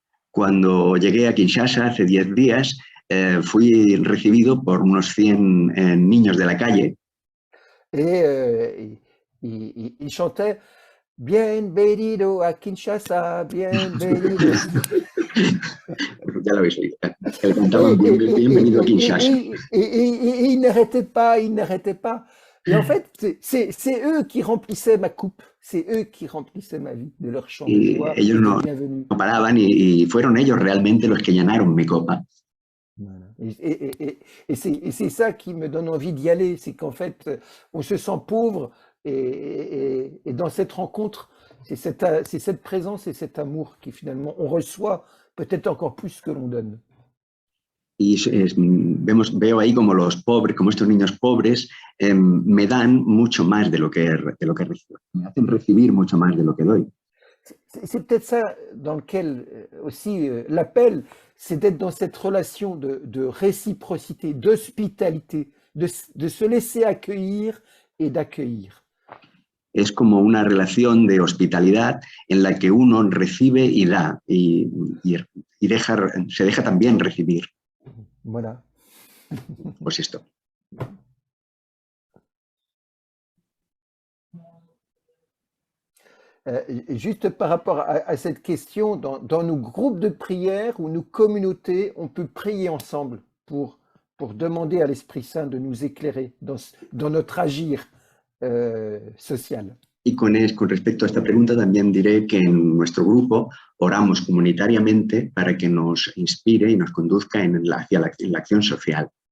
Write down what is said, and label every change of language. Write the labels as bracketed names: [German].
[Spanish] Cuando llegué a Kinshasa hace 10 días, fui recibido por unos 100 niños de la calle. [French] Et ils chantaient « [Spanish] Bienvenido a Kinshasa, bienvenido ». Ya lo habéis oído, que le cantaban bienvenido a Kinshasa. [French] Et ils n'arrêtaient pas. Et en fait, c'est eux qui remplissaient ma coupe, c'est eux qui remplissaient ma vie de leur chant de joie. [Spanish] Ellos no paraban y fueron ellos realmente los que llenaron mi copa. [French] Voilà. Et c'est ça qui me donne envie d'y aller, c'est qu'en fait, on se sent pauvre et dans cette rencontre, c'est cette présence et cet amour qui finalement, on reçoit peut-être encore plus que l'on donne. [Spanish] Y veo ahí como los pobres, como estos niños pobres, me dan mucho más de lo que recibo. Me hacen recibir mucho más de lo que doy. [French] C'est peut-être ça dans lequel aussi l'appel, c'est d'être dans cette relation de réciprocité, d'hospitalité, de se laisser accueillir et d'accueillir. [Spanish] Es como una relación de hospitalidad en la que uno recibe y da y se deja también recibir. [French] Voilà. [Spanish] Pues esto. [French] Et juste par rapport à cette question, dans nos groupes de prière ou nos communautés, on peut prier ensemble pour demander à l'Esprit Saint de nous éclairer dans notre agir social. [Spanish] Y con respecto a esta pregunta también diré que en nuestro grupo oramos comunitariamente para que nos inspire y nos conduzca hacia la acción social.